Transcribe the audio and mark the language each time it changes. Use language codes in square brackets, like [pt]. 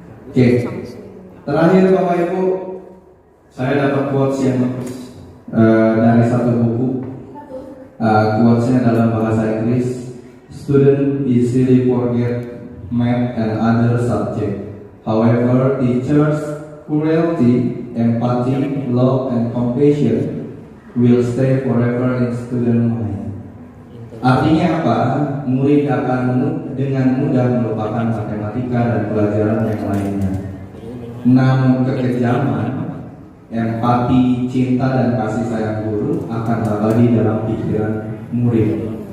[id] Oke, terakhir Bapak Ibu, saya dapat quotes yang bagus dari satu buku. Quotesnya dalam bahasa Inggris. [en] Student easily forget math and other subject. However, teachers' cruelty, empathy, love, and compassion will stay forever in student mind. [id] Artinya apa? Murid akan dengan mudah melupakan matematika dan pelajaran yang lainnya. Namun kekejaman, empati, cinta, dan kasih sayang guru akan abadi dalam pikiran murid.